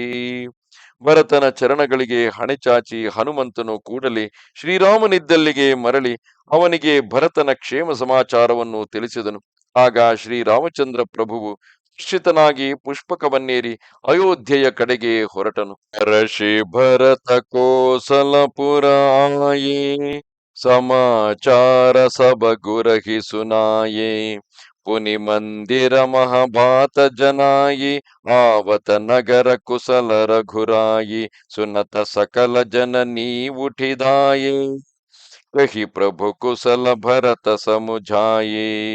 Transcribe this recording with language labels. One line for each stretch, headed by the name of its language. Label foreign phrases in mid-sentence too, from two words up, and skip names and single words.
Kannada: ಭರತನ ಚರಣಗಳಿಗೆ ಹಣೆಚಾಚಿ ಹನುಮಂತನು ಕೂಡಲೇ ಶ್ರೀರಾಮನಿದ್ದಲ್ಲಿಗೆ ಮರಳಿ ಅವನಿಗೆ ಭರತನ ಕ್ಷೇಮ ಸಮಾಚಾರವನ್ನು ತಿಳಿಸಿದನು. ಆಗ ಶ್ರೀರಾಮಚಂದ್ರ ಪ್ರಭುವು ಹರ್ಷಿತನಾಗಿ ಪುಷ್ಪಕವನ್ನೇರಿ ಅಯೋಧ್ಯೆಯ ಕಡೆಗೆ ಹೊರಟನು.
Awadhi: हरषि भरत कोसलपुर आए समाचार सब गुरहि सुनाए पुनि मंदिर महँ बात जनाई आवत नगर कुशल रघुराई सुनत सकल जननीं उठि धाईं कहि प्रभु कुशल भरत समुझाए